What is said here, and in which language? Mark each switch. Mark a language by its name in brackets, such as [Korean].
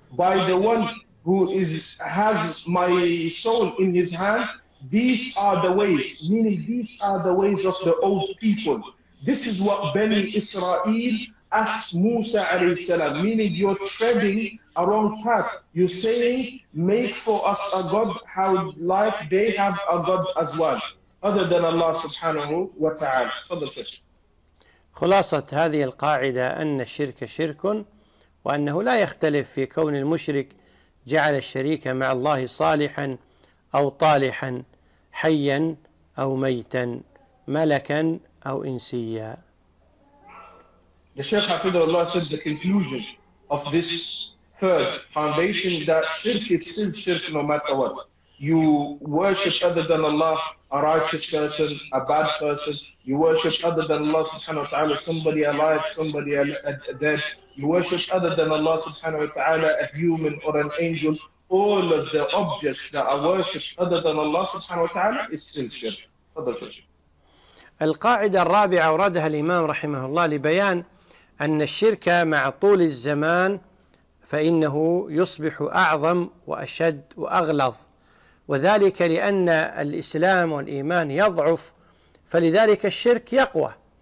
[English] By the one who has my soul in his hand, these are the ways, meaning these are the ways of the old people. This is what Bani Israel asked Musa alayhi salam, meaning you're treading a wrong path. You're saying, make for us a God how like they have a God as well, other than Allah subhanahu wa ta'ala. [Arabic] Fadal shaykh. خلاصة هذه القاعدة أن الشرك شرك وأنه لا يختلف في كون المشرك جعل الشريك مع الله صالحا أو طالحا حيا أو ميتا ملكا أو إنسيا. [English] The Shaykh Hafidhu Allah says the conclusion of this third foundation that shirk is still shirk no matter what. You worship other than Allah a righteous person, a bad person. You worship other than Allah subhanahu wa ta'ala somebody alive, somebody dead. You worship other than Allah subhanahu wa ta'ala a human or an angel, all of the objects that are worshipped other than Allah subhanahu wa ta'ala is still shirk. [Arabic] القاعدة الرابعة أوردها الإمام رحمه الله لبيان أن الشرك مع طول الزمان فإنه يصبح أعظم وأشد وأغلظ، وذلك لأن الإسلام والإيمان يضعف فلذلك الشرك يقوى.